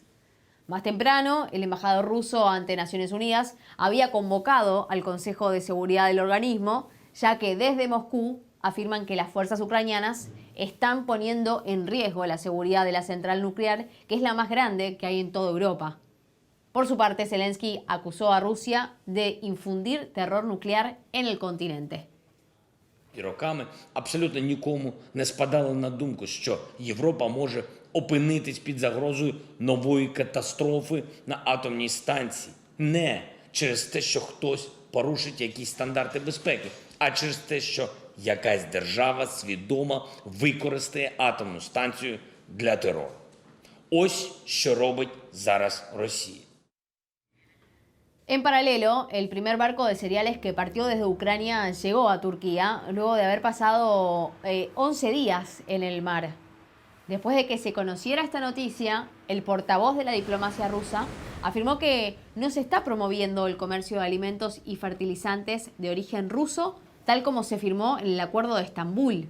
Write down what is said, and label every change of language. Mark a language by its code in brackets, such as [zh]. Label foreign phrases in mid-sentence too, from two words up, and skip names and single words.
[es] Más temprano, el embajador ruso ante Naciones Unidas había convocado al Consejo de Seguridad del organismo, ya que desde Moscú afirman que las fuerzas ucranianas están poniendo en riesgo la seguridad de la central nuclear, que es la más grande que hay en toda Europa. Por su parte, Zelensky acusó a Rusia de infundir terror nuclear en el continente. [uk] І роками абсолютно нікому не спадало на думку, що Європа може опинитись під загрозою нової катастрофи на атомній станції. Не через те, що хтось порушить якісь стандарти безпеки, а через те, що якась держава свідомо використає атомну станцію для терору. Ось що робить зараз Росія. [es] En paralelo, el primer barco de cereales que partió desde Ucrania llegó a Turquía luego de haber pasado 11 días en el mar. Después de que se conociera esta noticia, el portavoz de la diplomacia rusa afirmó que no se está promoviendo el comercio de alimentos y fertilizantes de origen ruso, tal como se firmó en el Acuerdo de Estambul.